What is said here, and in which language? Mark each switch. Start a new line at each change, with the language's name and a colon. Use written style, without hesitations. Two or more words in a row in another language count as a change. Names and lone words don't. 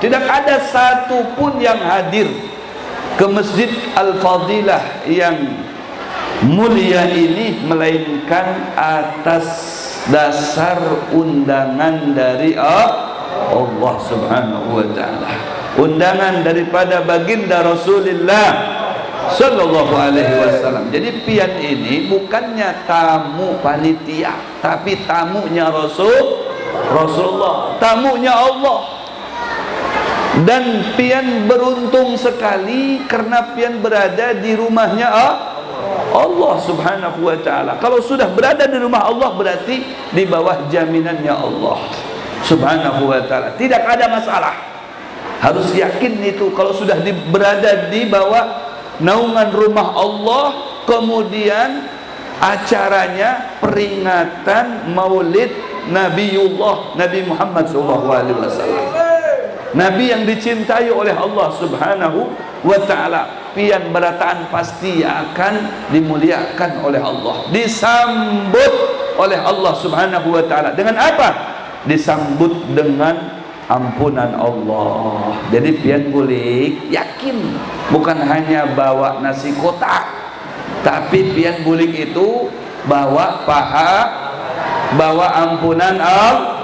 Indonesian: Tidak ada satupun yang hadir ke Masjid Al-Fadilah yang mulia ini melainkan atas dasar undangan dari Allah
Arabic: سبحانه وتعالى,
Indonesian: undangan daripada baginda Rasulullah
Arabic: صلى الله عليه وسلم.
Banjar: Jadi pian ini bukannya tamu panitia, tapi tamunya Rasulullah, tamunya Allah. Dan pian beruntung sekali karena pian berada di rumahnya Allah
Arabic: سبحانه وتعالى.
Indonesian: Kalau sudah berada di rumah Allah berarti di bawah jaminannya Allah
Arabic: سبحانه وتعالى,
Indonesian: tidak ada masalah. Harus yakin itu, kalau sudah berada di bawah naungan rumah Allah, kemudian acaranya peringatan Maulid Nabiullah Nabi Muhammad SAW, Nabi yang dicintai oleh Allah
Arabic: سبحانه وتعالى,
Banjar: pian berataan pasti akan dimuliakan oleh Allah, disambut oleh Allah
Arabic: سبحانه وتعالى.
Banjar: Dengan apa?
Indonesian: Disambut dengan ampunan Allah.
Banjar: Jadi pian bulik yakin, bukan hanya bawa nasi kotak, tapi pian bulik itu bawa bawa ampunan Allah.